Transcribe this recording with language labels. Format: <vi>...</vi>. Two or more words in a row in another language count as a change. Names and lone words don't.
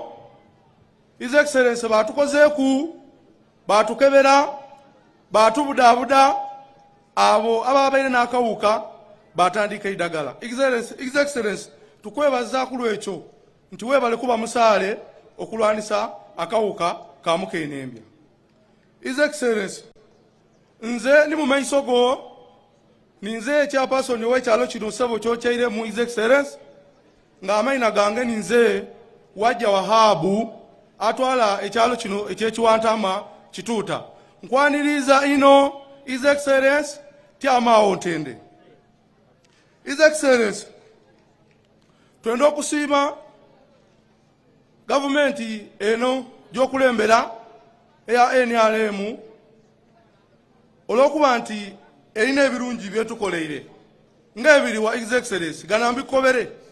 <en>His Excellency,</en> <xog>batukozeeku, batukebera, batubudaabuda, abo ababaire n'akawuka batandika idagala.</xog> <en>His Excellency,</en> <xog>tukwebaza ku lwekyo nti weebale kuba musaale okulwanisa akawuka ka mukenembya.</xog> <en>His Excellency,</en> <xog>nze ni mu maiso go ninze chairperson w'ekyalo kino ssebo kyokyairemu.</xog> <en>His Excellency,</en> <xog>ng'amaina gange ninze Wajja Wahabu atwala ekyalo kino eky'Ekiwantama Kituuta. Nkwaniriza ino</xog> <en>His Excellency</en> <xog>tyamaawo ntende.</xog> <en>His Excellency,</en> <xog>twenda okusiima gavumenti eno gy'okulembera eya NRM olw'okuba nti erina ebirungi byetukoleire ng'ebiri wa</xog> <en>His Excellency</en> <xog>gana mbikobere.</xog>